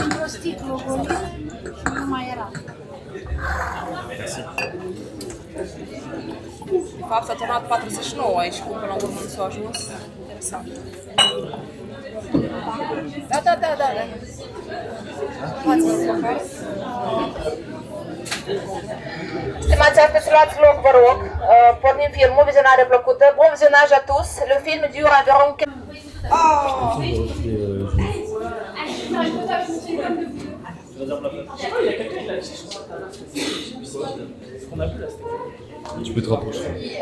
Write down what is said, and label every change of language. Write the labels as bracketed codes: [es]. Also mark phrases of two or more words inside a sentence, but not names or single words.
[ro] O sticlă golit și nu mai era. De fapt, s-a turnat 49 și cum până la urmă nu s-a ajuns. Interesant. Da. Stimați artiști, luați loc, vă rog. Pornim filmul, vizionare plăcută. [fr] Bon visionnage à tous. Le film dure environ 15 Tu peux te rapprocher.